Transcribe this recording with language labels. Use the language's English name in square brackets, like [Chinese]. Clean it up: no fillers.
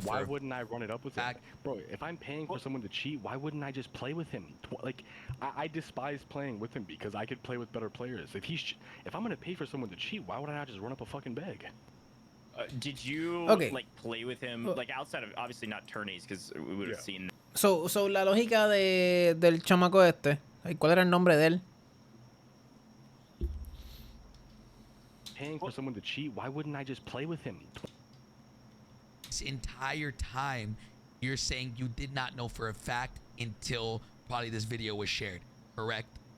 [English] Why wouldn't I run it up with him? Bro, if I'm paying for someone to cheat, why wouldn't I just play with him? Like, I despise playing with him because I could play with better players. If I'm gonna pay for someone to cheat, why would I not just run up a fucking bag? Did you like play with him, like outside of obviously not tourneys, because we would have seen. [Spanish] So la lógica del chamaco este, ¿cuál era el nombre de él? [English] Paying for someone to cheat, why wouldn't I just play with him? This entire time, you're saying you did not know for a fact until probably this video was shared, correct?